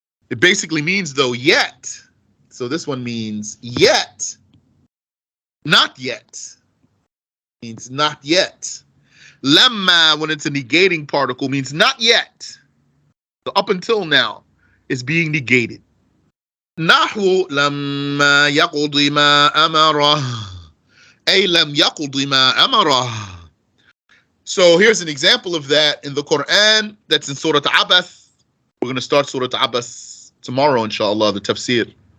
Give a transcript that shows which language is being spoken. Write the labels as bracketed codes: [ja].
[en] It basically means though yet. So this one means yet, not yet. Means not yet. Lamma, when it's a negating particle, means not yet. So up until now, it's being negated. [ar] نحو لما يقض ما أمره أي لم يقض ما أمره. [en] So here's an example of that in the Quran that's in Surah Abath. We're going to start Surah Abath tomorrow, inshallah, the tafsir.